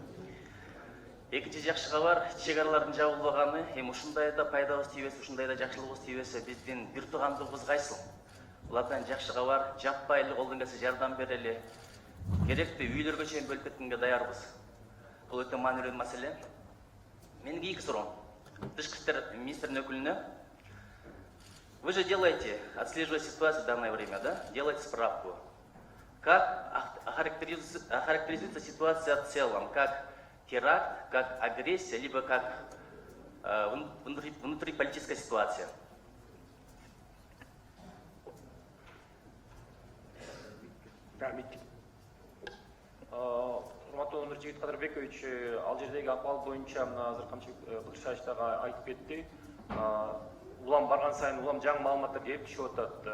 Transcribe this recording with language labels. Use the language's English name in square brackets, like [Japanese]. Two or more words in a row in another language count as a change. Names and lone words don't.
[Kyrgyz] Экинчи жакшы кабар, чек аралардын жабылбаганы, эми ушундай да пайдабыз тийбесе, ушундай да жакшылыгыбыз тийбесе, биздин бир туугандыгыбыз кайсыл? Бул абдан жакшы кабар. Жаппай эле колдон келсе жардам берели. Керекти үйлөргө чейин бөлүп кеткенге даярбыз. Бул өтө маанилүү маселе. Менин эки суроом. Тышкы иштер министринин өкүлүнө. [Russian] Вы же делаете, отслеживая ситуацию в данное время, да? Делаете справку. Как охарактеризуется ситуация в целом? Как теракт, как агрессия, либо как внутриполитическая ситуация? [Kyrgyz] Урматтуу Нуржигит Кадырбекович, ал жердеги акыбал боюнча мына азыр Камчыбек Кыдыршевич дагы айтып кетти. Улам барган сайын улам жаңы маалыматтар келип түшүп атат.